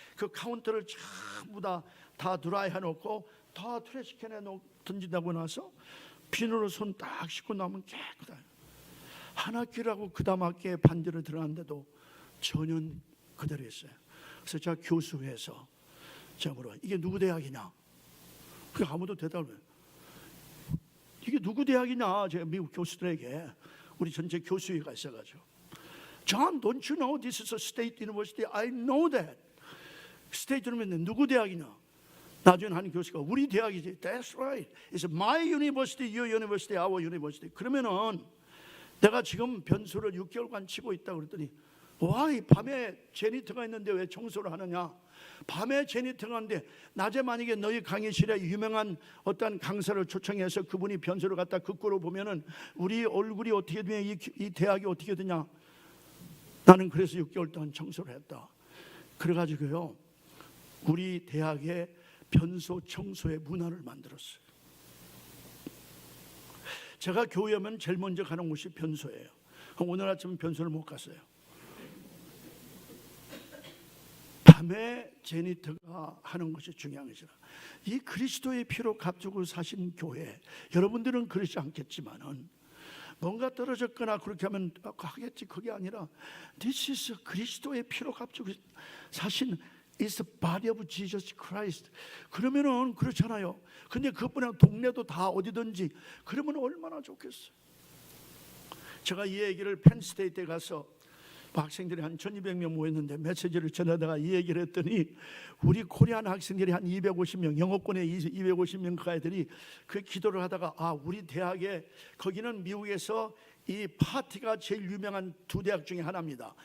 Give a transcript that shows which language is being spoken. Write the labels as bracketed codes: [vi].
[ko] 그 카운터를 전부 다 드라이 해놓고 다 트래시캔에 던진다고 나서 비누로 손 딱 씻고 나면 깨끗해요. 한 학기라고 그 다음 학기에 반대로 들어갔는데도 전혀 그대로 했어요. 그래서 제가 교수회에서 제가 물어요. 이게 누구 대학이냐? 그 아무도 대답을 안 해요. 이게 누구 대학이냐? 제가 미국 교수들에게 우리 전체 교수회가 있어가지고 [en] John, don't you know this is a state university? I know that. [ko] 스테이트 university 누구 대학이냐? 나중에 한 교수가 우리 대학이지. [en] That's right. It's my university, your university, our university. [ko] 그러면은 내가 지금 변소를 6개월간 치고 있다고 그랬더니 [en] Why? [ko] 밤에 제니터가 있는데 왜 청소를 하느냐? 밤에 제니터가 있는데 낮에 만약에 너희 강의실에 유명한 어떤 강사를 초청해서 그분이 변소를 갖다 극구로 보면은 우리 얼굴이 어떻게 되냐, 이 대학이 어떻게 되냐? 나는 그래서 6개월 동안 청소를 했다. 그래가지고요 우리 대학에 변소 청소의 문화를 만들었어요. 제가 교회 오면 제일 먼저 가는 곳이 변소예요. 오늘 아침 변소를 못 갔어요. 밤에 제니터가 하는 것이 중요한 것이라. 이 그리스도의 피로 값주고 사신 교회, 여러분들은 그렇지 않겠지만은 뭔가 떨어졌거나 그렇게 하면 하겠지. 그게 아니라 [en] This is [ko] 그리스도의 피로 값주고 사신 [en] It's the body of Jesus Christ. [ko] 그러면은 그렇잖아요. 근데 그것뿐만 아니라 동네도 다 어디든지 그러면 얼마나 좋겠어요. 제가 이 얘기를 펜스테이트에 가서 학생들이 한 1200명 모였는데 메시지를 전하다가 이 얘기를 했더니 우리 코리안 학생들이 한 250명, 영어권에 250명 그 아이들이 그 기도를 하다가 우리 대학에, 거기는 미국에서 이 파티가 제일 유명한 두 대학 중에 하나입니다.